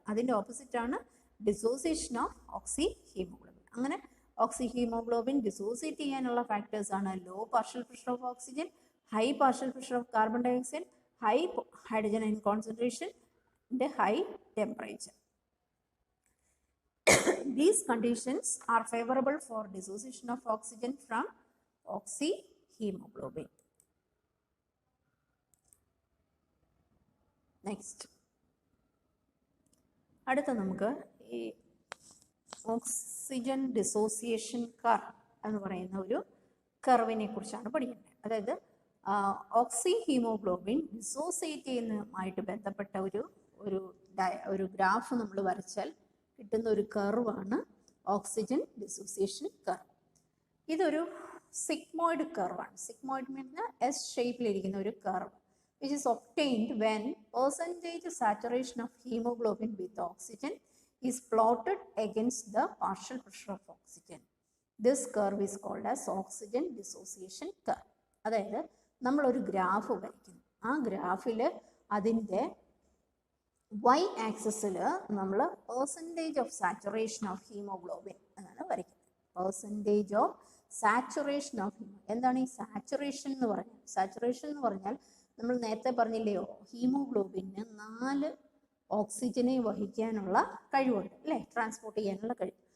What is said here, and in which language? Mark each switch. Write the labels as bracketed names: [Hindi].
[Malayalam] അതിൻ്റെ ഓപ്പോസിറ്റാണ് dissociation of oxy haemoglobin. അങ്ങനെ ഓക്സി haemoglobin dissociate ചെയ്യാനുള്ള ഫാക്ടേഴ്സാണ് [English] Low partial pressure of oxygen, high partial pressure of carbon dioxide, high hydrogen ion concentration, high temperature. These conditions are favorable for dissociation of oxygen from oxyhemoglobin. Next. [Malayalam] അടുത്ത നമുക്ക് ഈ oxygen dissociation curve എന്ന് പറയുന്ന ഒരു കർവിനെ കുറിച്ചാണ് പഠിക്കേണ്ടത്. അതായത് ഓക്സി haemoglobin dissociate ചെയ്യുന്നതുമായിട്ട് ബന്ധപ്പെട്ട ഒരു ഒരു ഗ്രാഫ് നമ്മൾ വരച്ചാൽ കിട്ടുന്ന ഒരു കർവാണ് ഓക്സിജൻ ഡിസോസിയേഷൻ കർവ്. ഇതൊരു സിഗ്മോയിഡ് കർവാണ്. സിഗ്മോയിഡ് മീൻസ് എസ് ഷേപ്പിലിരിക്കുന്ന ഒരു curve [English] which is obtained when percentage saturation of hemoglobin with oxygen is plotted against the partial pressure of oxygen. This curve is called as oxygen dissociation curve. [Malayalam] അതായത് നമ്മളൊരു graph വരയ്ക്കുന്നു. ആ ഗ്രാഫിൽ അതിൻ്റെ y ആക്സിസിൽ നമ്മൾ percentage of saturation of haemoglobin എന്നാണ് വരയ്ക്കുന്നത്. പെർസെൻറ്റേജ് ഓഫ് സാച്ചുറേഷൻ ഓഫ് എന്താണ് ഈ സാച്ചുറേഷൻ എന്ന് പറഞ്ഞാൽ? സാച്ചുറേഷൻ എന്ന് പറഞ്ഞാൽ നമ്മൾ നേരത്തെ പറഞ്ഞില്ലയോ, ഹീമോഗ്ലോബിന് 4 ഓക്സിജനെ വഹിക്കാനുള്ള കഴിവുണ്ട് അല്ലേ, ട്രാൻസ്പോർട്ട് ചെയ്യാനുള്ള കഴിവ്.